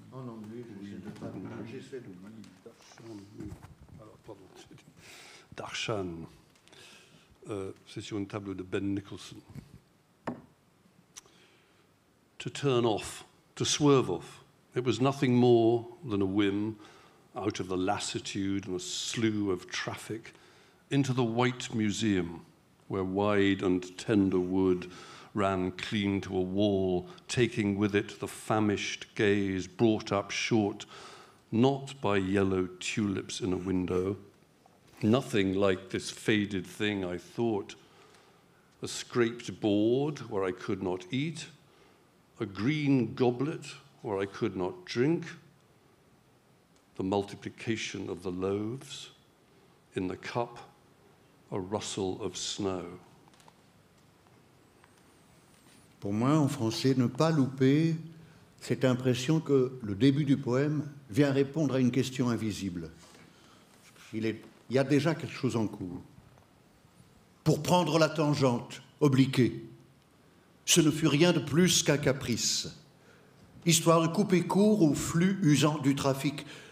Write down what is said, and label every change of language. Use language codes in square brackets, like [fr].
[fr] En anglais, j'essaie de lire. Alors, pardon. Darshan. C'est sur une table de Ben Nicholson. [en] To turn off, to swerve off. It was nothing more than a whim out of the lassitude and a slew of traffic into the White Museum, where wide and tender wood ran clean to a wall, taking with it the famished gaze brought up short, not by yellow tulips in a window, nothing like this faded thing I thought, a scraped board where I could not eat, a green goblet where I could not drink, the multiplication of the loaves, in the cup, a rustle of snow. [fr] Pour moi, en français, ne pas louper cette impression que le début du poème vient répondre à une question invisible. Il y a déjà quelque chose en cours. Pour prendre la tangente, obliquée, ce ne fut rien de plus qu'un caprice, histoire de couper court au flux usant du trafic.